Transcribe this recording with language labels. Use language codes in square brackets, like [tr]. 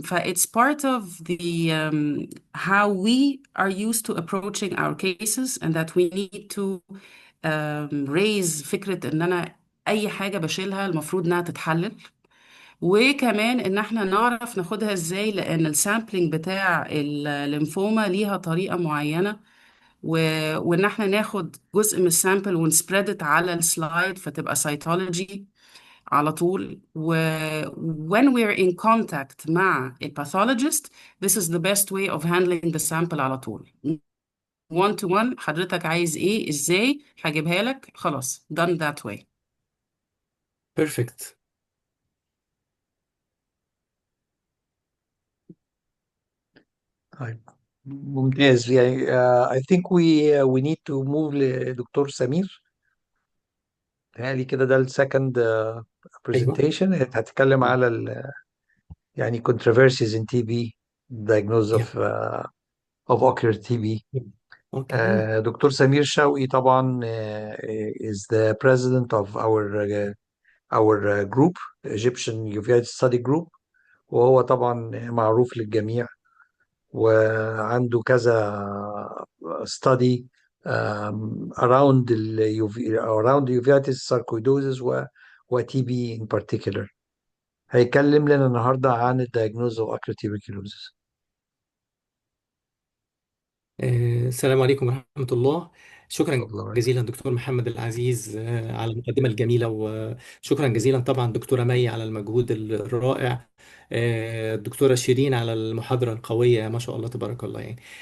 [en] It's part of the how we are used to approaching our cases, and that we need to raise [ar] فكرة ان انا اي حاجة بشيلها المفروض انها تتحلل، وكمان ان احنا نعرف ناخدها ازاي، لان السامبلينج بتاع الليمفوما ليها طريقة معينة، وان احنا ناخد جزء من السامبل ونسبريد على السلايد فتبقى سيتولوجي على طول. [en] when we're in contact [ar] مع الباثولوجيست [en] this is the best way of handling the sample [ar] على طول. [en] one to one [ar] حضرتك عايز ايه ازاي هجيبها لك خلاص [en] done that way. Perfect. [ar] طيب ممتاز. يعني [en] I think we need to move [ar] لدكتور سمير. تهيألي كده ده السكند ايوه. [en] presentation [ar] هتتكلم على يعني [en] controversies in TB diagnosis Yeah. of ocular TB. Okay. [ar] دكتور سمير شوقي طبعا [en] is the president of our group [ar] Egyptian Uveitis Study Group، وهو طبعا معروف للجميع وعنده كذا [en] study around around uveitis sarcoidosis [ar] و [en] TB in particular. [ar] هيكلم لنا النهارده عن الدايجنوز [en] of ocular tuberculosis. [ar] السلام عليكم ورحمة الله. شكرا الله عليك. جزيلا دكتور محمد العزيز على المقدمة الجميلة، وشكرا جزيلا طبعا دكتورة مي على المجهود الرائع، الدكتورة شيرين على المحاضرة القوية ما شاء الله تبارك الله يعني.